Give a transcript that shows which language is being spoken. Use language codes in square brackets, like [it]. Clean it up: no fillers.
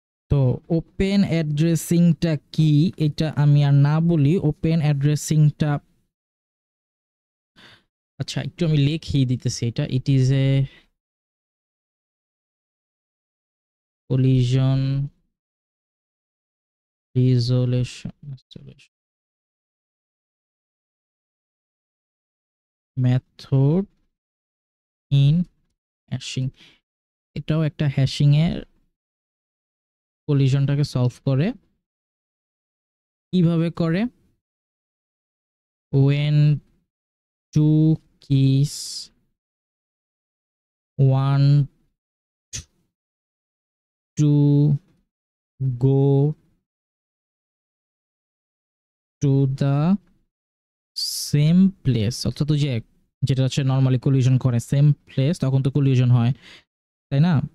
[bn] তো ওপেন অ্যাড্রেসিংটা কি এটা আমি আর না বলি। ওপেন অ্যাড্রেসিংটা, আচ্ছা একটু আমি লিখেই দিতেছি এটা। [en] It is a collision resolution method in hashing। [bn] এটাও একটা হ্যাশিং এর কলিশনটাকে সলভ করে। কিভাবে করে? [en] when two keys want to go to the same place, [bn] অর্থাৎ যে যেটা হচ্ছে নর্মালি কলিশন করে সেম প্লেস, তখন তো কলিশন হয়, তাই না?